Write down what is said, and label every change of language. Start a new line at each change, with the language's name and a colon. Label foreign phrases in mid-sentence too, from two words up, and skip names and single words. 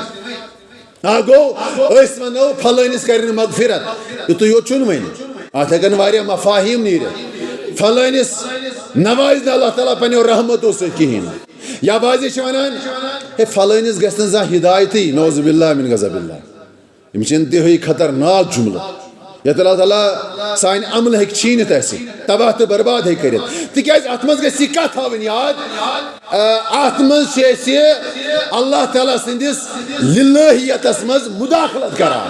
Kashmiri: گوٚو أسۍ ونو فلٲنِس کرِ نہٕ مغفرت یِتُے یوت چھُنہٕ وۄنۍ اتھ ہٮ۪کن واریاہ مفاہیٖم نیٖرِتھ. فلٲنِس نوازِ نہٕ اللہ تعالیٰ پننیو رحمتو سۭتۍ کِہیٖنۍ نہٕ یا بعضے چھِ ونان ہے فلٲنِس گژھِ نہٕ زانٛہہ ہدایتٕے
Arabic: نعوذ باللہ من غضب اللہ.
Kashmiri: یِم چھِ انتہٲیی خطرناک جملہٕ یتھ اللہ تعالیٰ سانہِ عملہٕ ہیٚکہِ چھیٖنِتھ اَسہِ تباہ تہٕ برباد ہیٚکہِ کٔرِتھ. تِکیٛازِ اتھ منٛز گژھِ یہِ کتھ تھاوٕنۍ یاد اتھ منٛز چھِ أسۍ اللہ تعالیٰ سٕنٛدِس لِلٲہِیتس منٛز مُداخلت کران.